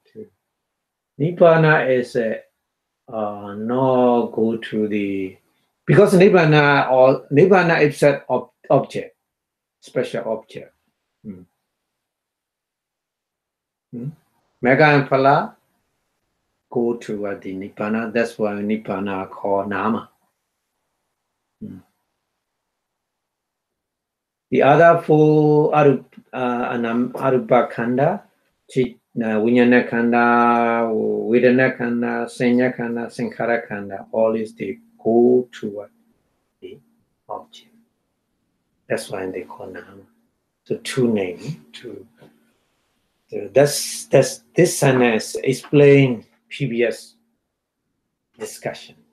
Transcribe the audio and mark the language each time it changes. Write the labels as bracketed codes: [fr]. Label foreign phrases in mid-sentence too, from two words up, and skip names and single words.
[en] Nibbana is not go to the, because Nibbana is an object, special object. Mega and Phala go to the Nibbana. That's why Nibbana called Nama. The other four [pi] Arupa Khandha, Vijnana Khandha, Vedana Khandha, Sanya Khandha, Sankhara Khandha, [en] all is they go toward the object. That's why they call Nama. So two names. So that's this sentence explain previous discussion.